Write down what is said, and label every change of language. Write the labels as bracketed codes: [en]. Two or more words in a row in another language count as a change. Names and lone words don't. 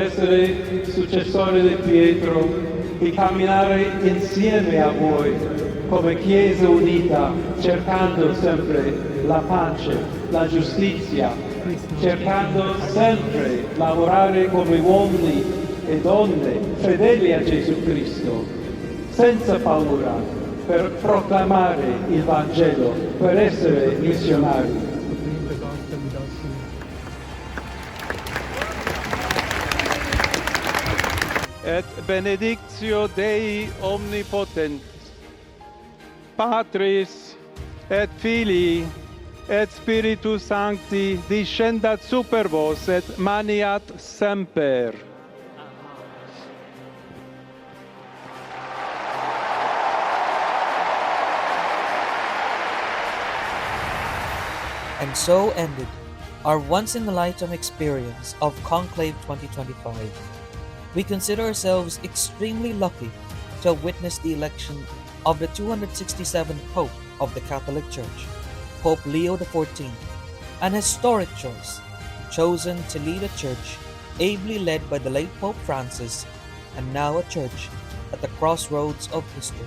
[it] essere successore di Pietro e camminare insieme a voi come Chiesa unita, cercando sempre la pace, la giustizia, cercando sempre lavorare come uomini e donne fedeli a Gesù Cristo, senza paura, per proclamare il Vangelo, per essere missionari. [la] Et benedictio Dei omnipotent, Patris et Filii et Spiritus Sancti descendat super vos et maniat semper. [en] And so ended our once-in-a-lifetime experience of Conclave 2025. We consider ourselves extremely lucky to have witnessed the election of the 267th Pope of the Catholic Church, Pope Leo XIV, an historic choice, chosen to lead a church ably led by the late Pope Francis, and now a church at the crossroads of history.